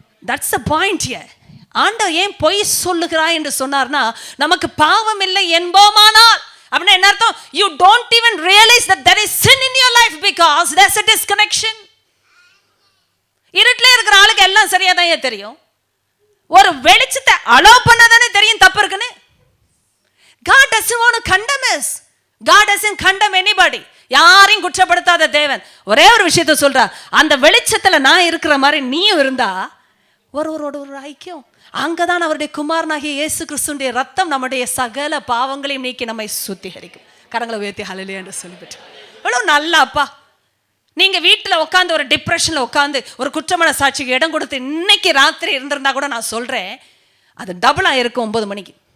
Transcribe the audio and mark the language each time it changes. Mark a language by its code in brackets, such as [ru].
[en] That's a point here. [ta] ஆண்டவர் ஏன் பொய் சொல்லுகிறாய் என்று சொன்னார்னா, நமக்கு பாவம் இல்லை என்போமானால் அப்படின்னா என்ன அர்த்தம்? [en] You don't even realise that there is sin in your life because there's a disconnection. [ta] இருட்டில் இருக்கிற ஆளுக்கு எல்லாம் சரியா தான் தெரியும். ஒரு வெளிச்சத்தை அலோ பண்ணாதானே தெரியும் தப்பு இருக்குன்னு. [en] God doesn't want to condemn us. God doesn't condemn anybody. [ta] யாரையும் குற்றப்படுத்தாத தேவன் ஒரே ஒரு விஷயத்தை சொல்றார், அந்த வெளிச்சத்துல நான் இருக்கிற மாதிரி நீயும் இருந்தா ஒருவரோட ஒரு ஐக்கியம். அங்கதான் அவருடைய குமாரனாகிய இயேசு கிறிஸ்துவின் ரத்தம் நம்முடைய சகல பாவங்களையும் நீக்கி நம்மை சுத்திகரிக்கும். கரங்களை உயர்த்தி ஹல்லேலூயா என்று சொல்லிவிட்டு, எவ்வளவு நல்ல அப்பா. நீங்க வீட்டுல உட்காந்து ஒரு டிப்ரெஷன்ல உட்காந்து ஒரு குற்றமான சாட்சிக்கு இடம் கொடுத்து இன்னைக்கு ராத்திரி இருந்திருந்தா கூட நான் சொல்றேன் அது டபுளா இருக்கும் 9 மணிக்கு.